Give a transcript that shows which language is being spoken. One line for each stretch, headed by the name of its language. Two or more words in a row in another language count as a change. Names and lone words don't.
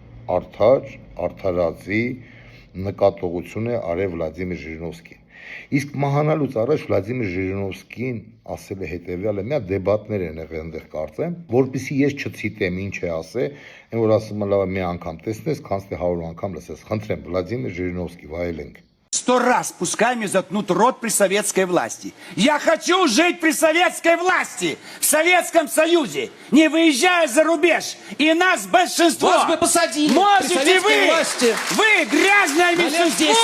Armenian: արդարացի նկատողություն է արել Վլադիմիր Ժիրինովսկին։ Իսկ մահանալուց առաջ Վլադիմիր Ժիրինովսկին ասել է հետևյալը, մի հատ դեբատներ են եղել այնտեղ կարծեմ, որպեսզի ես չցիտեմ ինչ է ասել, այն որ ասում է լավ մի անգամ տեսնես, քանց թե 100 անգամ լսես։ Խնդրեմ, Վլադիմիր Ժիրինովսկի вայելենք։
Russian: 100 раз пускай мне заткнут рот при советской власти. Я хочу жить при советской власти, в Советском Союзе, не выезжая за рубеж. И нас большинство. Вас бы посадили Можете при советской вы, власти. вы, грязное меньшинство,